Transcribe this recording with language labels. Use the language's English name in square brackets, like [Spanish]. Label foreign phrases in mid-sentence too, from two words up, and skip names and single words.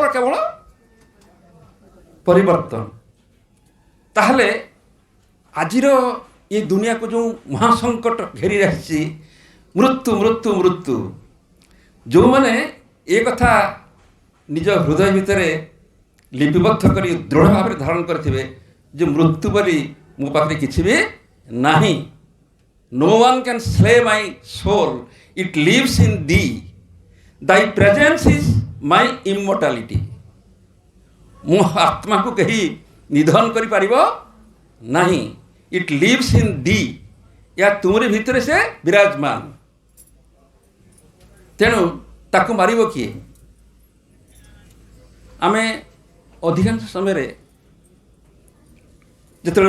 [Odia] କେବଳ ପରିବର୍ତ୍ତନ ତାହେଲେ ଆଜିର ଏ ଦୁନିଆକୁ ଯେଉଁ ମହାସଙ୍କଟ ଘେରି ଆସିଛି ମୃତ୍ୟୁ ଯେଉଁମାନେ ଏ କଥା ନିଜ ହୃଦୟ ଭିତରେ ଲିପିବଦ୍ଧ କରି ଦୃଢ଼ ଭାବରେ ଧାରଣ କରିଥିବେ ଯେ ମୃତ୍ୟୁ ବୋଲି ମୋ ପାଖରେ କିଛି ବି ନାହିଁ [English] No one can slay my soul. It lives in thee. Thy presence is my immortality. [Odia] ମୋ ଆତ୍ମାକୁ କେହି ନିଧନ କରିପାରିବ ନାହିଁ [English] it lives in the [Odia] ଏହା ତୁମରି ଭିତରେ ସେ ବିରାଜମାନ ତେଣୁ ତାକୁ ମାରିବ କିଏ ଆମେ ଅଧିକାଂଶ ସମୟରେ ଯେତେବେଳେ